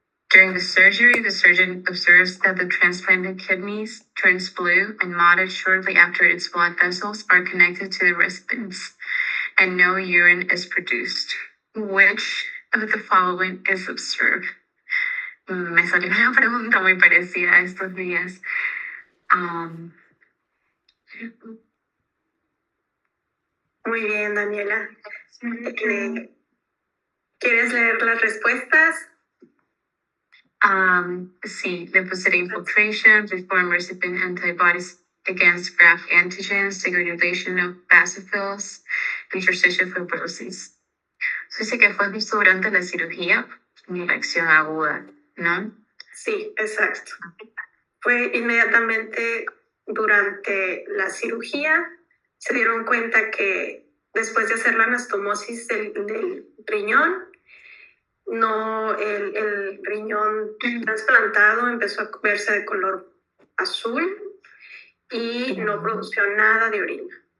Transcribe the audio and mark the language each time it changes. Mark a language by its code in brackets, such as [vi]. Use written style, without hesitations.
[en] During the surgery, the surgeon observes that the transplanted kidneys turns blue and mottled shortly after its blood vessels are connected to the recipients, and no urine is produced. Which of the following is observed? [es] Me salió una pregunta muy parecida a estos días. Muy bien, Daniela. ¿Quieres leer las respuestas? [en] Sí, lymphocyte infiltration, reform recipient antibodies against graft antigens, degranulation of basophils, interstitial fibrosis. [es] So dice que fue visto durante la cirugía, una reacción aguda, ¿no? Sí, exacto. Fue inmediatamente durante la cirugía. Se dieron cuenta que después de hacer la anastomosis del riñón, el riñón trasplantado empezó a verse de color azul y no produjo nada de orina.